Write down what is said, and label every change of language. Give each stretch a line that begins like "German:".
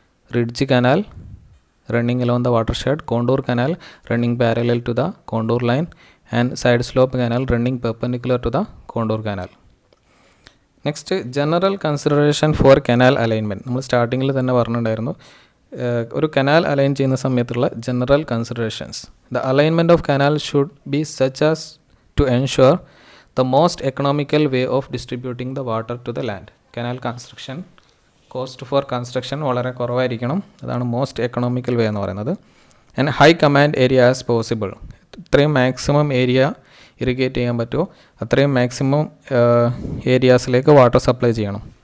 English: Ridge canal running along the watershed, contour canal running parallel to the contour line, and side slope canal running perpendicular to the contour canal. Next, general consideration for canal alignment.
Malayalam: നമ്മൾ സ്റ്റാർട്ടിങ്ങിൽ തന്നെ പറഞ്ഞിട്ടുണ്ടായിരുന്നു ഒരു canal align ചെയ്യുന്ന സമയത്തുള്ള general considerations.
English: The alignment of canal should be such as to ensure the most economical way of distributing the water to the land.
Malayalam: Canal construction cost for construction വളരെ കുറവായിരിക്കണം, അതാണ് മോസ്റ്റ് എക്കണോമിക്കൽ വേ എന്ന് പറയുന്നത്.
English: And high command area as possible.
Malayalam: ഇത്രയും maximum area irrigate ചെയ്യാൻ പറ്റുമോ അത്രയും maximum ഏരിയാസിലേക്ക് water supply ചെയ്യണം.